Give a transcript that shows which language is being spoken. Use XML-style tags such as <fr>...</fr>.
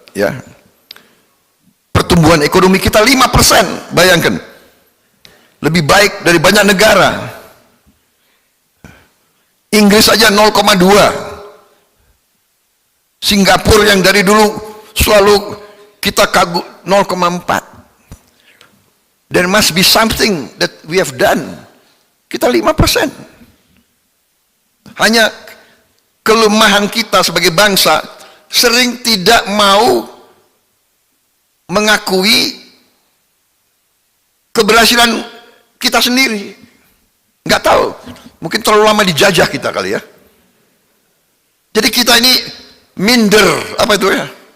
<id>Ya, pertumbuhan ekonomi kita 5%, bayangkan, lebih baik dari banyak negara. Inggris aja 0,2. Singapura yang dari dulu selalu kita kagum 0,4.</id> <en>There must be something that we have done.</en> <id>Kita 5%. Hanya kelemahan kita sebagai bangsa sering tidak mau mengakui keberhasilan kita sendiri. Nggak tahu, mungkin terlalu lama dijajah kita kali ya. Jadi kita ini minder, apa itu ya?</id>